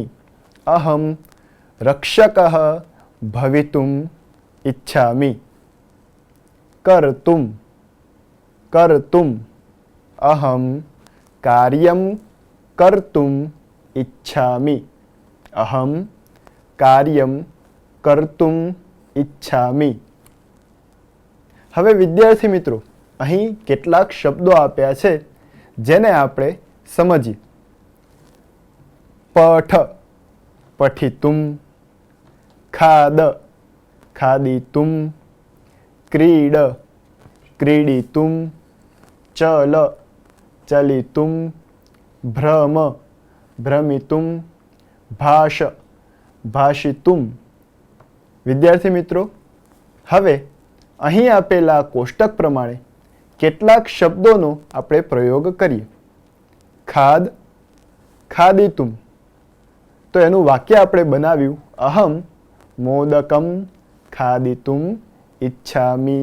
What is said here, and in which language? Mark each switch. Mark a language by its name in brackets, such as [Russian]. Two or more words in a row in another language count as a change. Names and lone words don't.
[Sanskrit] अहं रक्षकः भवितुम् इच्छामि। कर्तुं, कर्तुम्, अहं कार्यं कर्तुम् इच्छामि। अहं कार्यं कर्तुम् इच्छामि। [Gujarati] હવે વિદ્યાર્થી મિત્રો, અહીં કેટલાક શબ્દો આપ્યા છે જેને આપણે સમજીએ. પઠ, [Sanskrit] पठितुं, खाद, खादितुं, क्रीड, क्रीडितुं, चल, चलितुं, भ्रम, भ्रमितुं, भाष, भाषितुं. [Gujarati] વિદ્યાર્થી મિત્રો, હવે અહીં આપેલા કોષ્ટક પ્રમાણે કેટલાક શબ્દોનો આપણે પ્રયોગ કરીએ. [Sanskrit] खाद, खादितुम. [Gujarati] તો એનું વાક્ય આપણે બનાવ્યું, [Sanskrit] अहम मोदकम खादितुम इच्छामि.